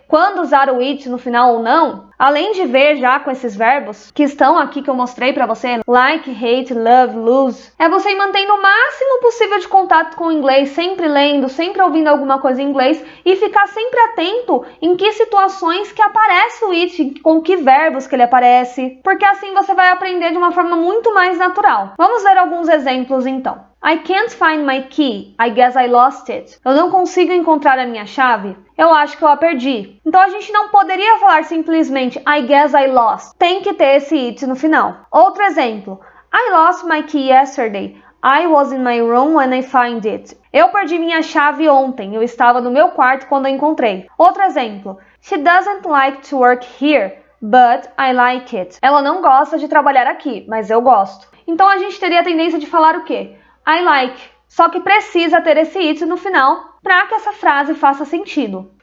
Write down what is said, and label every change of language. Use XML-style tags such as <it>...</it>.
<pt>quando usar o it no final ou não, além de ver já com esses verbos que estão aqui que eu mostrei pra você, like, hate, love, lose, é você ir mantendo o máximo possível de contato com o inglês, sempre lendo, sempre ouvindo alguma coisa em inglês e ficar sempre atento em que situações que aparece o it, com que verbos que ele aparece, porque assim você vai aprender de uma forma muito mais natural. Vamos ver alguns exemplos então.</pt> <en>I can't find my key. I guess I lost it.</en> <pt>Eu não consigo encontrar a minha chave. Eu acho que eu a perdi. Então a gente não poderia falar simplesmente</pt> <en>I guess I lost.</en> <pt>Tem que ter esse it no final. Outro exemplo.</pt> <en>I lost my key yesterday. I was in my room when I found it.</en> <pt>Eu perdi minha chave ontem. Eu estava no meu quarto quando a encontrei. Outro exemplo.</pt> <en>She doesn't like to work here, but I like it.</en> <pt>Ela não gosta de trabalhar aqui, mas eu gosto. Então a gente teria a tendência de falar o quê?</pt> <en>I like.</en> <pt>Só que precisa ter esse it no final para que essa frase faça sentido.</pt>